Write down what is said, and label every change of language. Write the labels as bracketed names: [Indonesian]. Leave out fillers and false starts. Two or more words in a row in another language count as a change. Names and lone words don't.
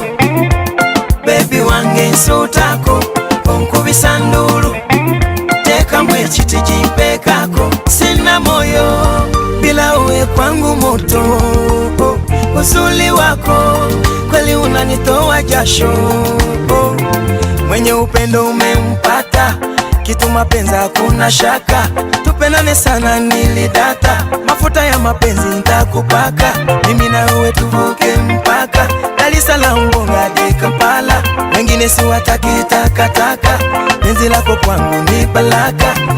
[Ganda] Baby wange nsutako onkubisa ndulu tekamu ekiti [Swahili] jimpekako sina moyo bila uwe kwangu moto. Uzuri wako kweli unanitoa jasho, mwenye upendo umempata kitu mapenzi hakuna shaka, tupendane sana nilidata, mafuta ya mapenzi nitakupaka, mimi na wewe tuvuke mpaka Dar es Salaam Bonga hadi Kampala, wengine si wataki takataka, penzi lako kwangu ni baraka.